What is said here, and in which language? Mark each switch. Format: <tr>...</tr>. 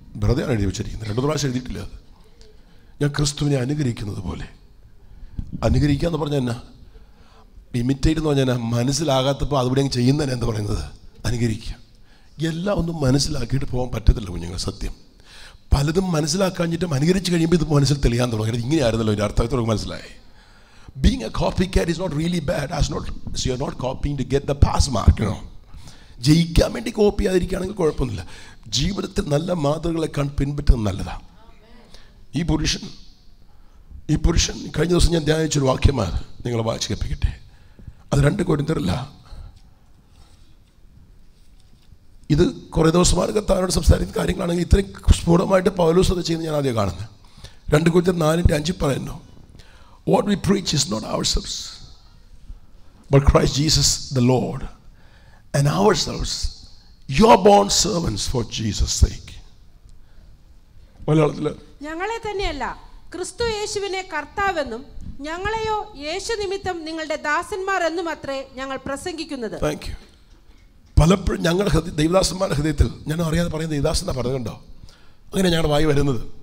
<ml>വെറുതെയാണ് എഴുതി വെച്ചിരിക്കുന്നത്. 2 പ്രാവശ്യം എഴുതിയിട്ടില്ല അത്. ഞാൻ ക്രിസ്തുവിനെ അനുകരിക്കുന്നത് പോലെ. അനുകരിക്കുക എന്ന് പറഞ്ഞാൽ എന്നാ? ഇമിറ്റേറ്റ് എന്ന് പറഞ്ഞാൽ മനസ്സിലാകാത്തപ്പോൾ അതുകൂടെ അങ്ങ് ചെയ്യുന്നതിന് എന്താ പറയുന്നത്? അനുകരിക്കുക. എല്ലാം ഒന്നും മനസ്സിലാക്കിയിട്ട് പോകാൻ പറ്റത്തില്ല കുഞ്ഞുങ്ങൾ. സത്യം പലതും മനസ്സിലാക്കാഞ്ഞിട്ടും അനുകരിച്ച് കഴിയുമ്പോൾ ഇത് മനസ്സിൽ തെളിയാൻ തുടങ്ങി. ഇങ്ങനെയായിരുന്നല്ലോ ഇതിൻ്റെ അർത്ഥത്തോടെ മനസ്സിലായി.</ml> <en>Being a copycat is not really bad. So you're not copying to get the pass mark, you know.</en> <ml>ജയിക്കാൻ വേണ്ടി കോപ്പി ചെയ്യാതിരിക്കുകയാണെങ്കിൽ കുഴപ്പമൊന്നുമില്ല. ജീവിതത്തിൽ നല്ല മാതൃകളെ പിൻപറ്റുന്നത് നല്ലതാണ്. ഈ പുരുഷൻ കഴിഞ്ഞ ദിവസം ഞാൻ ധ്യാനിച്ചൊരു വാക്യമാണ് നിങ്ങളെ വായിച്ച് കേൾപ്പിക്കട്ടെ. അത് 2 കൊരിന്ത്യരല്ല. ഇത് കുറേ ദിവസമാണ് കർത്താവിനോട് സംസാരിക്കുന്ന കാര്യങ്ങളാണെങ്കിൽ ഇത്രയും സ്ഫുടമായിട്ട് പൗലോസ് അത് ചെയ്യുന്നത് ഞാൻ ആദ്യം കാണുന്നത്. 2 കൊരിന്ത്യർ 4:5 പറയുന്നു,</ml> <en>What we preach is not ourselves, but Christ Jesus the Lord, and ourselves your born servants for Jesus' sake.</en> <ml>മലയാളത്തിൽ ഞങ്ങളെ തന്നെയല്ല ക്രിസ്തു യേശുവിനെ കർത്താവെന്നും ഞങ്ങളെയോ യേശു നിമിത്തം നിങ്ങളുടെ ദാസന്മാർ എന്നും അത്രേ ഞങ്ങൾ പ്രസംഗിക്കുന്നത്.</ml> <en>Thank you.</en> <ml>പലപ്പോഴും ഞങ്ങളുടെ ദൈവദാസന്മാരുടെ ഹൃദയത്തിൽ ഞാൻ അറിയാതെ പറയുന്നത് ദൈവദാസൻ എന്നാ പറയുന്നുണ്ടോ? അങ്ങനെ ഞങ്ങളുടെ വായി വരുന്നത്.</ml>